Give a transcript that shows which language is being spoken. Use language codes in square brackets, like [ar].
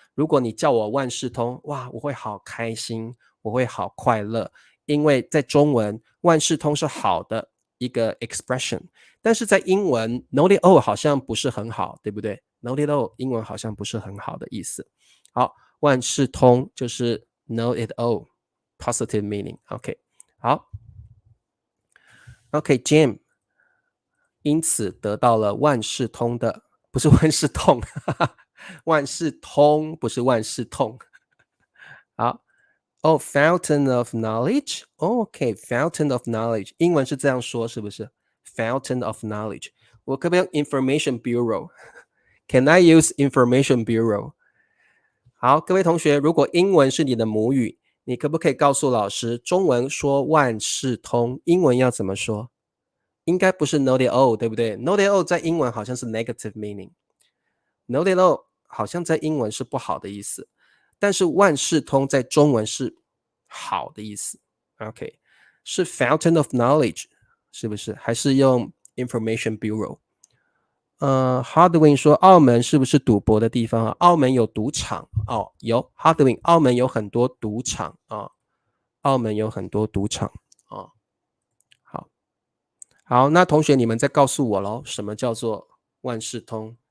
[zh] 如果你叫我万事通，哇，我会好开心，我会好快乐，因为在中文万事通是好的一个 expression， 但是在英文 [en] know it all [zh] 好像不是很好，对不对？ [en] know it all [zh] 英文好像不是很好的意思。好，万事通就是 [en] know it all positive meaning。 [zh] OK， 好 OK Jim 因此得到了万事通的，不是万事通万事通不是万事痛。好 [en] fountain of knowledge。 [zh] OK， fountain of knowledge 英文是这样说是不是？ [en] Fountain of knowledge， [zh] 我可不可以用 [en] Information Bureau Can I use Information Bureau？ [zh] 好，各位同学，如果英文是你的母语，你可不可以告诉老师，中文说万事通，英文要怎么说？应该不是 [en] know it all， [zh] 对不对？know it all 在英文好像是 [en] negative meaning， [zh] know it all 好像在英文是不好的意思，但是万事通在中文是好的意思。 OK， 是 [en] Fountain of Knowledge， [zh] 是不是？还是用 [en] Information Bureau？ [zh] Hardwin 说澳门是不是赌博的地方啊？澳门有赌场哦，有 Hardwin， 澳门有很多赌场啊，澳门有很多赌场啊。好，好，那同学你们再告诉我咯，什么叫做万事通？